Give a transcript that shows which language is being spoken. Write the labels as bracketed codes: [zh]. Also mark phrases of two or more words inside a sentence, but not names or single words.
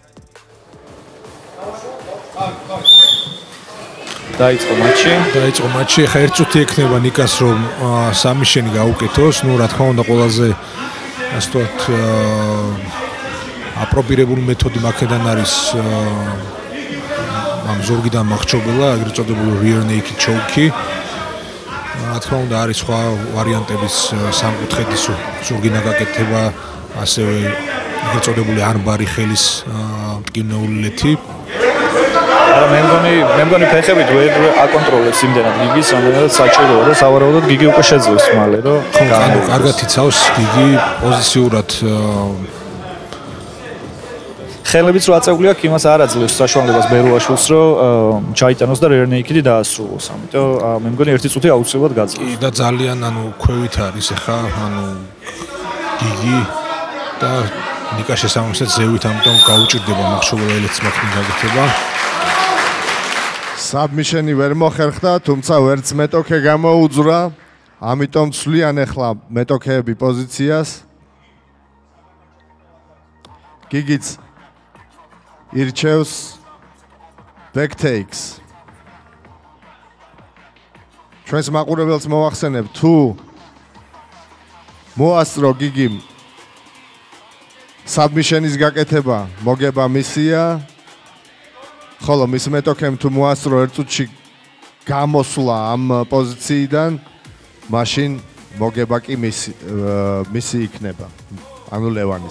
[ka] დაიწყო მატჩი. ხა ერთი წუთი ექნება ნიკას რომ სამიშენი გაუკეთოს. ნუ რა თქმა უნდა ყველაზე ასე ვთქვათ აპრობირებული მეთოდი მაქედან არის ამ ზურგიდან მახრჩობელა, ეგრეთ წოდებული [en] rear naked choke- [ka] ი. რა თქმა უნდა არის სხვა ვარიანტების სამკუთხედის ზურგიდან გაკეთება, ასევე ეგრეთ წოდებული არბარი ხელის მტკივნეულეთი. არა მე მგონი ფეხებით ვერ აკონტროლებს იმდენად გიგის, რამდენადაც საჭიროა და სავარაუდოდ გიგი უკვე შეძლებს მალე, რომ კარგად იცავს გიგი პოზიციურად ხელებიც რო აწეული აქვს, იმას არ აძლევს საშუალებას ბერუაშვილს, რომ ჩაიტანოს და [en] rear naked- [ka] ი დაასრულოს. ამიტომ მე მგონი ერთი წუთი აუცილებლად გაძლევს. და ძალიან ქვევით არის ახლა გიგი და ნიკა შესაბამისად ზევით, ამიტომ გაუჭირდება მახრჩობელა ელეც მაქნი გაკეთება. საბმიშენი ვერ მოხერხდა, თუმცა ვერც მეტოქე გამოუძვრა, ამიტომ ცვლიან ახლა მეტოქეები პოზიციას. გიგიც ირჩევს [en] back takes. [ka] ჩვენს მაყურებელს მოვახსენებ, თუ მოასწრო გიგიმ საბმიშენის გაკეთება მოგება მისია, ხოლო მის მეტოქემ თუ მოასწრო ერთ წუთში გამოსვლა ამ პოზიციიდან, მაშინ მოგება კი მისი იქნება, ანუ ლევანის.